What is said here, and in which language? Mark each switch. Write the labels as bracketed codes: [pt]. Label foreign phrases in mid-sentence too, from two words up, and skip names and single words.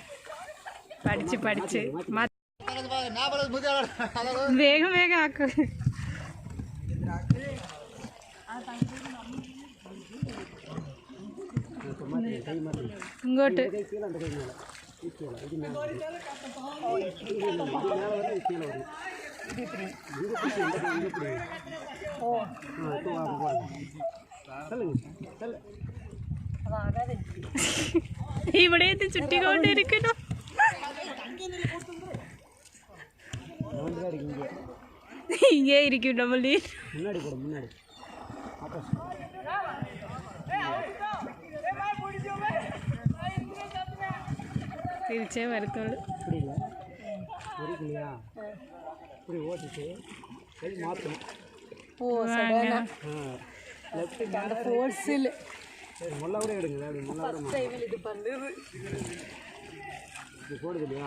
[ta] படிச்சு வேகம் வேகம் ஆக்கு. இங்கோட்டு கீழே அந்த கை மேலே இது மேலே கீழே வரும். [ml] ഇവിടെ ചുറ്റിക്കൊണ്ടിരിക്കുന്നു. [ta] இங்கே இருக்கும் நம்ம முன்னாடி போடும் முன்னாடி [ml] തിരിച്ചേ വരത്തുള്ളൂ. [ta] புரியல புரியலையா? இப்படி ஓட்டிட்டு கை மாற்றணும். லெஃப்ட் ஃபோர்ஸில் சரி முல்லை கூட எடுங்க. அப்படி முல்லை கூட இது பண்ணுது. இப்படி போடுது இல்லையா?